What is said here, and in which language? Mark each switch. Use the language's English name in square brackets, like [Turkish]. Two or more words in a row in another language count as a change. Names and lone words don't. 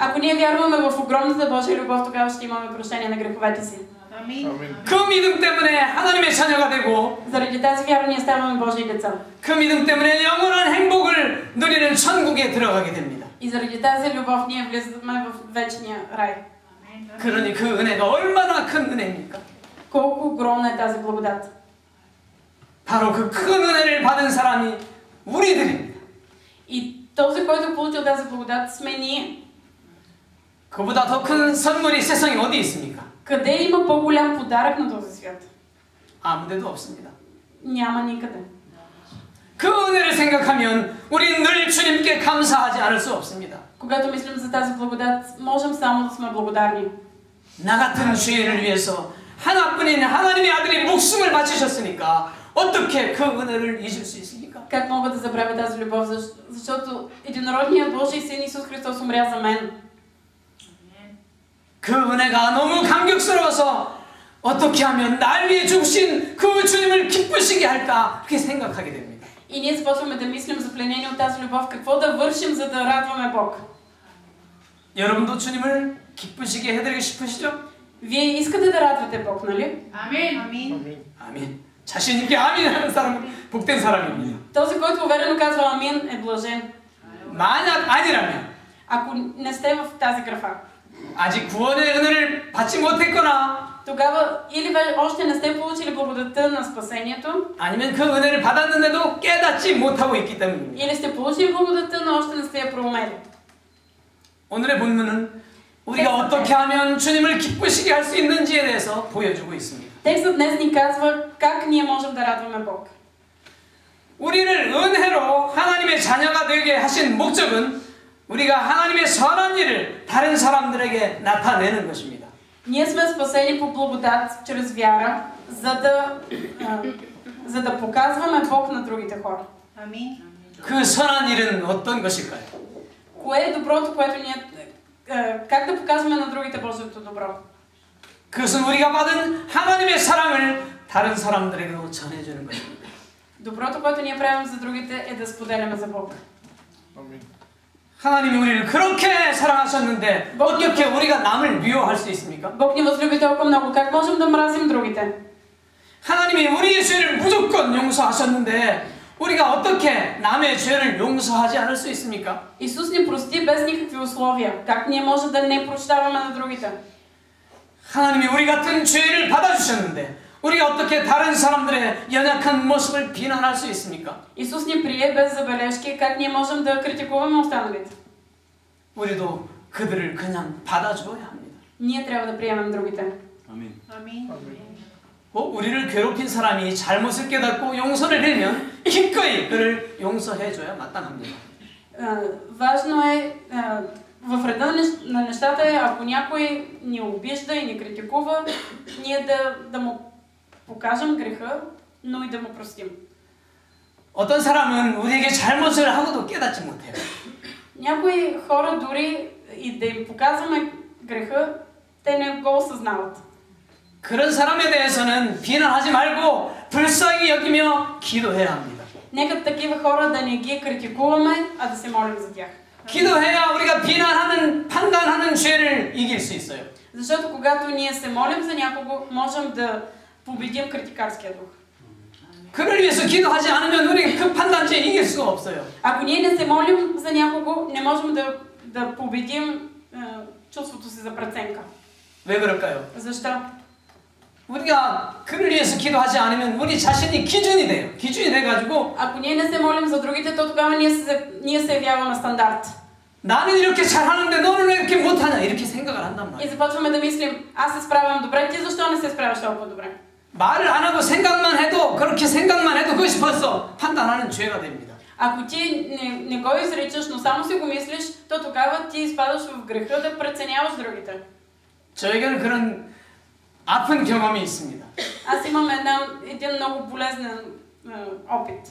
[Bulgarian] ако ние вярваме в огромната Божия любов, тогава ще имаме прощение на греховете си. [Korean] 그 믿음 때문에 하나님의 자녀가 되고 [Bulgarian] Заради тази вяра ние ставаме Божии деца. [Korean] 그 믿음 때문에 영원한 행복을 누리는 천국에 들어가게 됩니다. [Bulgarian] И заради тази любов ние влизаме в вечния рай. [Korean] 그러니 그 은혜가 얼마나 큰 은혜입니까? [Bulgarian] Колко огромна е тази благодат. [Korean] 바로 그 큰 은혜를 받은 사람이 우리들입니다. [Bulgarian] И този, който е получил тази благодат, сме ние. [Korean] 그보다 더 큰 선물이 세상에 어디 있습니까? [Bulgarian] Къде има по-голям подарък на този свят? [Korean] 아무데도 없습니다. [Bulgarian] Няма никъде. [Korean] 그 은혜를 생각하면 우리는 늘 주님께 감사하지 않을 수 없습니다. [Bulgarian] Когато мислим за тази благодат, можем само да сме благодарни. [Korean] 나 같은 죄인을 위해서 하나뿐인 하나님의 아들이 목숨을 바치셨으니까 어떻게 그 은혜를 잊을 수 있습니까? [Bulgarian] Как мога да забравя тази любов? Защото единородният Божий син Исус Христос умря за мен. [Korean] 그 은혜가 너무 감격스러워서 어떻게 하면 날 위해 죽으신 그 주님을 기쁘시게 할까 그렇게 생각하게 됩니다. [Bulgarian] И ние започваме да мислим за пленение от тази любов, какво да вършим, за да радваме Бог. [Korean] 여러분도 주님을 기쁘시게 해드리고 싶으시죠? [Bulgarian] Вие искате да радвате Бог, нали? [Korean] 아멘. 아멘. 아멘. 자신 있게 아멘 하는 사람은 복된 사람입니다. [Bulgarian] Този, който уверено казва амин, е блажен. [Korean] 만약 아니라면 [Bulgarian] Ако не сте в тази графа, [Korean] 아직 구원의 은혜를 받지 못했거나 [Bulgarian] тогава или още не сте получили благодатта на спасението, [Korean] 아니면 그 은혜를 받았는데도 깨닫지 못하고 있기 때문입니다. [Bulgarian] или сте получили благодатта, но още не сте я проумели. [Korean] 오늘의 본문은 우리가 어떻게 하면 주님을 기쁘시게 할 수 있는지에 대해서 보여주고 있습니다. [Bulgarian] Текстът днес ни казва как ние можем да радваме Бог. [Korean] 우리를 은혜로 하나님의 자녀가 되게 하신 목적은 우리가 하나님의 선한 일을 다른 사람들에게 나타내는 것입니다. [Bulgarian] Ние сме спасени по благодат чрез вяра, за да показваме Бог на другите хора. Амин. [Korean] 그 선한 일은 어떤 것일까요? [Bulgarian] Кое е доброто, което ние... Как да показваме на другите Божието добро? [Korean] 그것은 우리가 받은 하나님의 사랑을 다른 사람들에게도 전해주는 것입니다. [Bulgarian] Доброто, което ние правим за другите, е да споделяме за Бог. [Korean] 하나님이 우리를 그렇게 사랑하셨는데 어떻게 우리가 남을 미워할 수 있습니까? [Bulgarian] Бог ни възлюби толкова много, как можем да мразим другите? [Korean] 하나님이 우리의 죄를 무조건 용서하셨는데 우리가 어떻게 남의 죄를 용서하지 않을 수 있습니까? [Bulgarian] Исус ни прости без никакви условия. Как ние може да не прощаваме на другите? [Korean] 하나님이 우리 같은 죄를 받아주셨는데 우리가 어떻게 다른 사람들의 연약한 모습을 비난할 수 있습니까? [Bulgarian] Исус ни прие без забележки. Как ние можем да критикуваме останалите? [Korean] 우리도 그들을 그냥 받아줘야 합니다. [Bulgarian] Ние трябва да приемем другите. Амин. Амин. [Korean] 우리를 괴롭힌 사람이 잘못을 깨닫고 용서를 하면 기꺼이 그를 용서해줘야 마땅합니다. [Bulgarian] Важно е в реда на нещата е, ако някой ни обижда и ни критикува, ние да му покажем греха, но и да му простим. [Korean] 어떤 사람은 우리에게 잘못을 하고도 깨닫지 못해요. [Bulgarian] Някои хора дори и да им показваме греха, те не го осъзнават. [Korean] 그런 사람에 대해서는 비난하지 말고 불쌍히 여기며 기도해야 합니다. [Bulgarian] Нека такива хора да не ги критикуваме, а да се молим за тях. [Korean] 기도해야 우리가 비난하는, 판단하는 죄를 이길 수 있어요. [Bulgarian] Защото когато ние се молим за някого, можем да победим критикарския дух. [Korean] 그를 위해서 기도하지 않으면 우리 그 판단죄 이길 수가 없어요. [Bulgarian] Ако ние не се молим за някого, не можем да победим чувството си за преценка. [Korean] 왜 그럴까요? [Bulgarian] Защо? [Korean] 우리가 그를 위해서 기도하지 않으면 우리 자신이 기준이 돼요. 기준이 돼가지고 [Bulgarian] Ако ние не се молим за другите, то тогава ние се явяваме стандарт. [Korean] 나는 이렇게 잘하는데 너는 왜 이렇게 못하냐 이렇게 생각을 한단 [Bulgarian] И [Korean] 말이에요. [Bulgarian] започваме да мислим, аз се справям добре, ти защо не се справяш толкова добре? [Korean] 말을 안 하고 생각만 해도 그렇게 생각만 해도 그것이 벌써 판단하는 죄가 됩니다. [Bulgarian] Ако ти не го изричаш, но само си го мислиш, то тогава ти изпадаш в греха да преценяваш другите. [Korean] 저에게는 그런 아픈 경험이 있습니다. [Bulgarian] Аз имам един много болезнен опит.